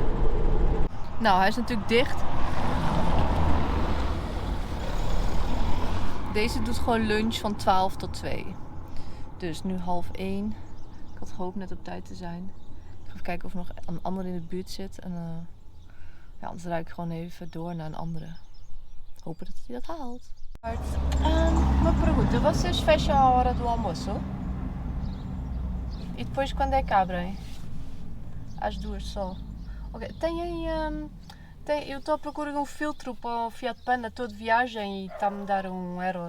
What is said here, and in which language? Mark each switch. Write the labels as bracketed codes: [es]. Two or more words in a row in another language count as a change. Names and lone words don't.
[nl] Nou, hij is natuurlijk dicht. Deze doet gewoon lunch van 12 tot 2. Dus nu 12:30. Ik had gehoopt net op tijd te zijn. Ik ga even kijken of er nog een ander in de buurt zit. En anders rijd ik gewoon even door naar een andere. Hopen dat hij dat haalt. [pt] Uma pergunta, vocês fecham a hora do almoço? E depois quando é que abrem? Às 2 só. Ok, eu estou à procura de filtro para o Fiat Panda, estou de viagem e está-me a dar euro.